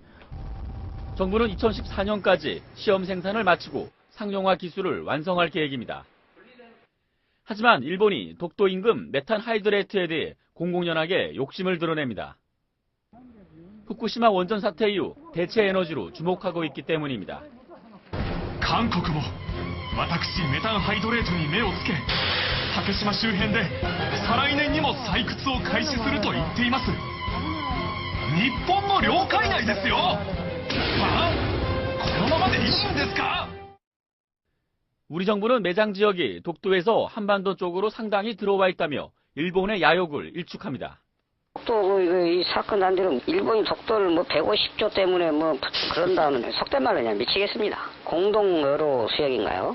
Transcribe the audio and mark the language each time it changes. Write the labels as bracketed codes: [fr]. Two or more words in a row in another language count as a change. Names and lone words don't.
[ko] 정부는 2014년까지 시험 생산을 마치고 상용화 기술을 완성할 계획입니다. 하지만 일본이 독도 인근 메탄 하이드레이트에 대해 공공연하게 욕심을 드러냅니다. 후쿠시마 원전 사태 이후 대체 에너지로 주목하고 있기 때문입니다. [ja] 韓国も私メタンハイドレートに目をつけ竹島周辺で再来年にも採掘を開始すると言っています。日本の領海内ですよ。このままでいいんですか？ [ko] 우리 정부는 매장 지역이 독도에서 한반도 쪽으로 상당히 들어와 있다며 일본의 야욕을 일축합니다. 독도 이 사건 난 뒤로 일본이 독도를 150조 때문에 그런다면 속된 말로 그냥 미치겠습니다. 공동 의료 수역인가요?